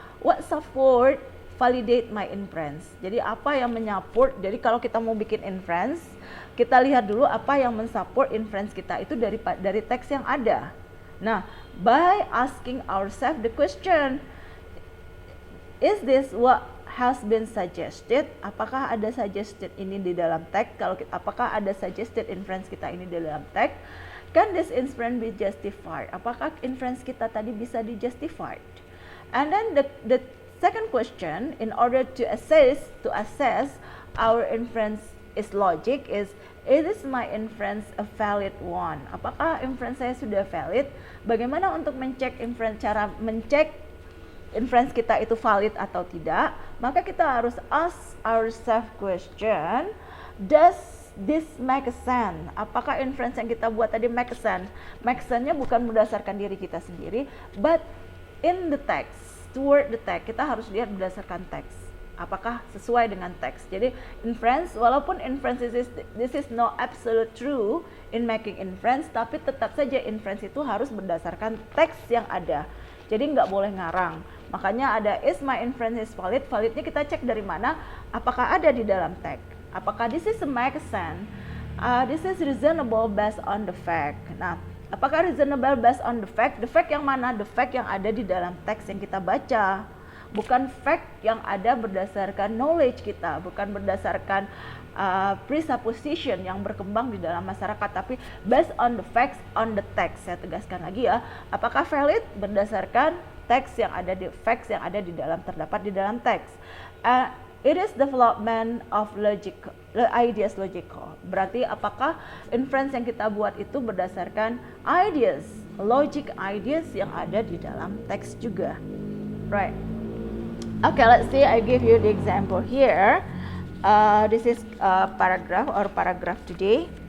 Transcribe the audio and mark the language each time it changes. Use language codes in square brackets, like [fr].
[en] What support validate my inference? [id] Jadi apa yang menyupport? Jadi kalau kita mau bikin inference, kita lihat dulu apa yang mensupport inference kita itu dari teks yang ada. [en] Nah, by asking ourselves the question, is this what has been suggested? [id] Apakah ada suggested ini di dalam teks? Apakah ada suggested inference kita ini di dalam teks? [en] Can this inference be justified? [id] Apakah inference kita tadi bisa di-justified? [en] And then the second question, in order to assess our inference is logic, is my inference a valid one? [id] Apakah inference saya sudah valid? Bagaimana untuk cara mencek inference kita itu valid atau tidak? Maka kita harus [en] ask ourselves question, does this make sense? [id] Apakah inference yang kita buat tadi make sense? Make sense-nya bukan berdasarkan diri kita sendiri, [en] but in the text, toward the text. [id] Kita harus lihat berdasarkan teks. Apakah sesuai dengan teks? Jadi inference, walaupun inference [en] this is no absolute true in making inference, [id] tapi tetap saja inference itu harus berdasarkan teks yang ada. Jadi nggak boleh ngarang. Makanya ada [en] is my inference is valid. [id] Validnya kita cek dari mana? Apakah ada di dalam teks? Apakah [en] this is a make sense? This is reasonable based on the fact. [id] Nah, apakah [en] reasonable based on the fact? The fact [id] yang mana? [en] The fact [id] yang ada di dalam teks yang kita baca. Bukan fact yang ada berdasarkan knowledge kita, bukan berdasarkan presupposition yang berkembang di dalam masyarakat, tapi [en] based on the facts on the text. [id] Saya tegaskan lagi ya, apakah valid berdasarkan teks yang ada di facts yang ada di dalam terdapat di dalam teks. [en] It is development of ideas logical. [id] Berarti apakah inference yang kita buat itu berdasarkan ideas, logic ideas yang ada di dalam teks juga. Right. Okay, let's see. I give you the example here. This is paragraph today.